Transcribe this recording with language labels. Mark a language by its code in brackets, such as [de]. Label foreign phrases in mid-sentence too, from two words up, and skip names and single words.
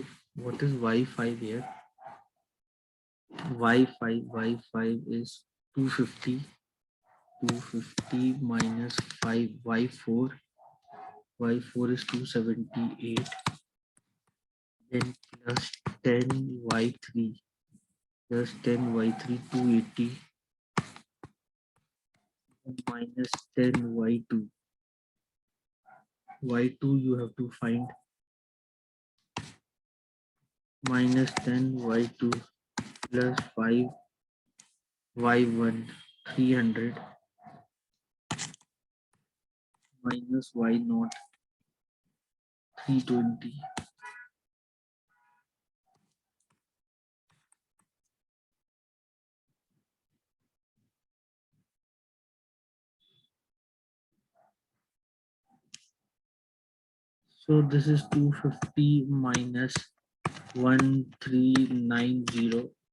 [en] What is y5 here? Y5 is 250 minus 5 y4 is 278 then plus 10 y3 plus 10 y3 280 minus 10 y2 you have to find minus 10 y2 plus 5 y1 300 minus y0 320. So this is 250 minus 1390.